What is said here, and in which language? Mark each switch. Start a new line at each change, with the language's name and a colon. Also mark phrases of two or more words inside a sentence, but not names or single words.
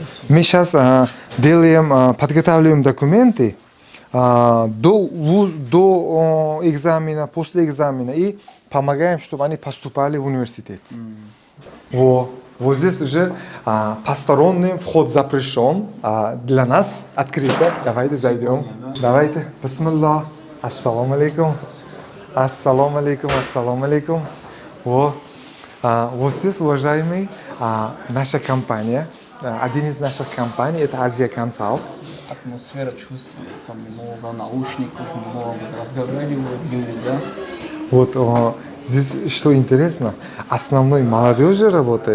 Russian: Мы сейчас делаем, подготавливаем документы до экзамена, после экзамена и помогаем, чтобы они поступали в университет. Вот здесь уже посторонним вход запрещен, для нас открыто. Давайте зайдем. Давайте.
Arabic: بسم الله. السلام عليكم. السلام عليكم. السلام عليكم.
Russian: Вот здесь, уважаемые, наша компания, один из наших компаний, это Азия Консалт. Атмосфера чувствуется, много наушников, много разговаривают люди, да? Вот здесь что интересно, основной молодежи работает.